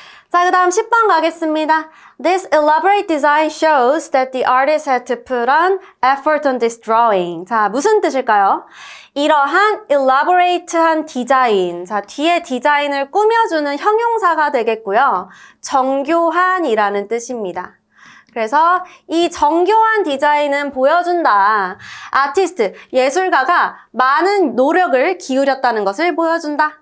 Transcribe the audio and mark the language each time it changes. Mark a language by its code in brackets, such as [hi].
[ko] 자, 그 다음 10번 가겠습니다. [en] This elaborate design shows that the artist had to put on effort on this drawing. [ko] 자, 무슨 뜻일까요? 이러한 elaborate한 디자인. 자, 뒤에 디자인을 꾸며주는 형용사가 되겠고요. 정교한이라는 뜻입니다. 그래서 이 정교한 디자인은 보여준다. 아티스트, 예술가가 많은 노력을 기울였다는 것을 보여준다.